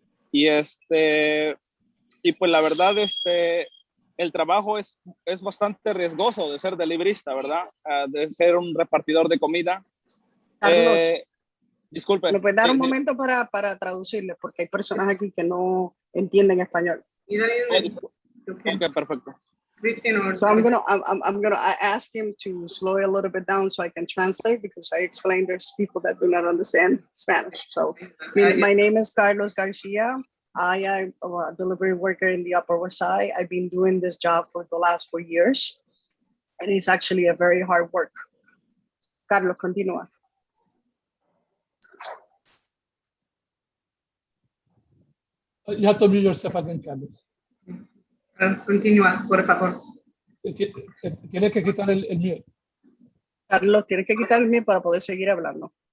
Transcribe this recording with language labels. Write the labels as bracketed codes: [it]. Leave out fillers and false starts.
[es] Y pues la verdad, el trabajo es bastante riesgoso de ser delibrista, ¿verdad? De ser un repartidor de comida. Carlos, disculpe. ¿me puedes dar un momento para traducirle? Porque hay personas aquí que no entienden español. Okay, perfecto. [en] So I asked him to slow it a little bit down so I can translate, because I explained there's people that do not understand Spanish. So my name is Carlos Garcia. I am a delivery worker in the Upper West Side. I've been doing this job for the last 4 years, and it's actually a very hard work. [es] Carlos, continúa. [en] You have to mute yourself again, Carlos. [es] Continúa, por favor. Tienes que quitar el mute. Carlos, tienes que quitar el mute para poder seguir hablando.